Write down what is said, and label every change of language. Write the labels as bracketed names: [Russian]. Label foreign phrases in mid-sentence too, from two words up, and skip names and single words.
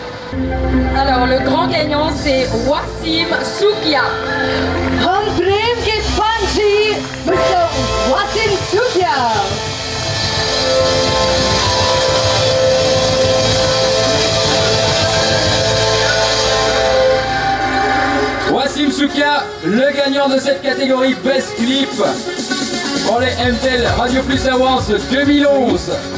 [French] Alors, le grand gagnant, c'est Wassim Soukia. [Hindi] हम प्रेम के पंछी मिस्टर वासिम सुखिया। [French] Wassim Soukia, le gagnant de cette catégorie [English] Best Clip [French] pour les MTEL Radio Plus Awards 2011.